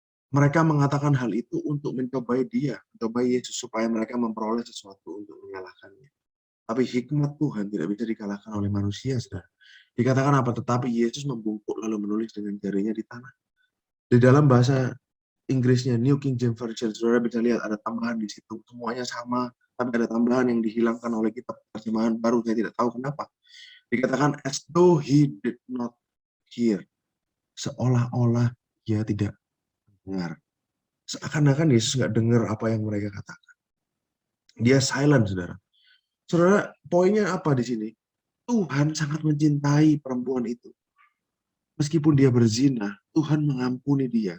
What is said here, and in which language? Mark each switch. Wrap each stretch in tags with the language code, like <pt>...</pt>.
<id>Mereka mengatakan hal itu untuk mencobai Yesus supaya mereka memperoleh sesuatu untuk menyalahkannya. Tapi hikmat Tuhan tidak bisa dikalahkan oleh manusia, saudara. Dikatakan apa? Tetapi Yesus membungkuk lalu menulis dengan jarinya di tanah. Di dalam bahasa Inggrisnya, New King James Version, saudara bisa lihat ada tambahan di situ. Semuanya sama, tapi ada tambahan yang dihilangkan oleh kitab terjemahan baru. Saya tidak tahu kenapa. Dikatakan,</id> <en>as though he did not hear.</en> <id>Seolah-olah dia tidak dengar. Seakan-akan Yesus nggak dengar apa yang mereka katakan. Dia silent, saudara. Saudara, poinnya apa di sini? Tuhan sangat mencintai perempuan itu. Meskipun dia berzina, Tuhan mengampuni dia.</id>